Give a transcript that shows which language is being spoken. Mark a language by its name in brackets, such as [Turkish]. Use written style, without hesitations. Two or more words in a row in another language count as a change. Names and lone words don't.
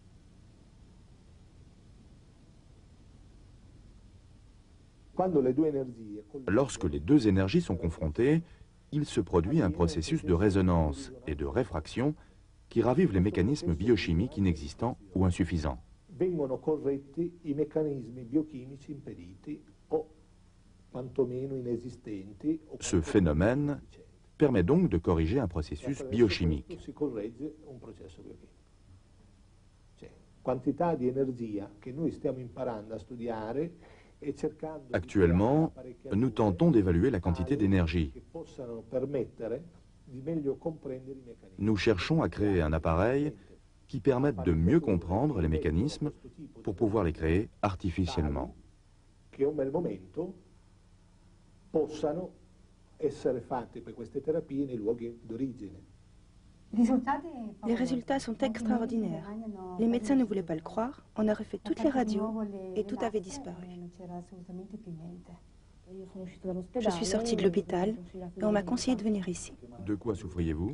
[French] Lorsque les deux énergies sont confrontées, il se produit un processus de résonance et de réfraction qui ravive les mécanismes biochimiques inexistants ou insuffisants. [Italian] Vengono corretti i meccanismi biochimici impediti o quantomeno inesistenti. [French] Ce phénomène permet donc de corriger un processus biochimique. [Italian] Si corregge un processo biochimico. Cioè, quantità di energia che noi stiamo imparando a studiare e cercando. [French] Actuellement, nous tentons d'évaluer la quantité d'énergie. [Italian] Che possano permettere di meglio comprendere i meccanismi. [French] Nous cherchons à créer un appareil qui permettent de mieux comprendre les mécanismes pour pouvoir les créer artificiellement. [Italian] Che a un bel momento possano essere fatte per queste terapie nei luoghi d'origine. [French] Les résultats sont extraordinaires. Les médecins ne voulaient pas le croire. On a refait toutes les radios et tout avait disparu. Je suis sortie de l'hôpital et on m'a conseillé de venir ici. De quoi souffriez-vous?